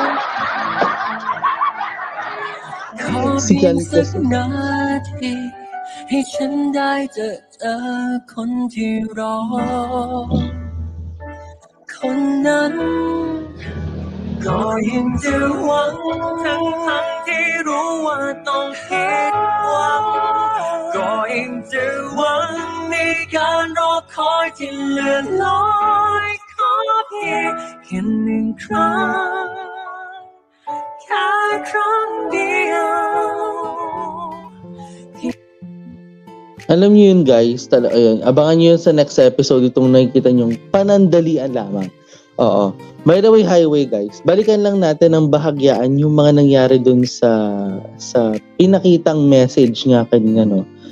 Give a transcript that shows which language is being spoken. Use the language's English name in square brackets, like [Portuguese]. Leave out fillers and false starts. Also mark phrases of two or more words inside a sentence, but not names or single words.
[Filipino] Si Ken kasi. [Thai] ให้ฉันได้เจอคนที่รอคนนั้นก็ยังจะหวังทั้งที่รู้ว่าต้องผิดหวังก็ยังจะหวังในการรอคอยที่เลื่อนลอยขอเพียงแค่หนึ่งครั้งแค่ครั้งเดียว [Filipino] Alam niyo yun guys, ayun, abangan niyo yun sa [English] next episode, [Filipino] itong nakikita niyong panandalian lamang. Oo. [English] By the way, highway guys, [Filipino] balikan lang natin ang bahagyaan yung mga nangyari dun sa pinakitang message nga kanina, no.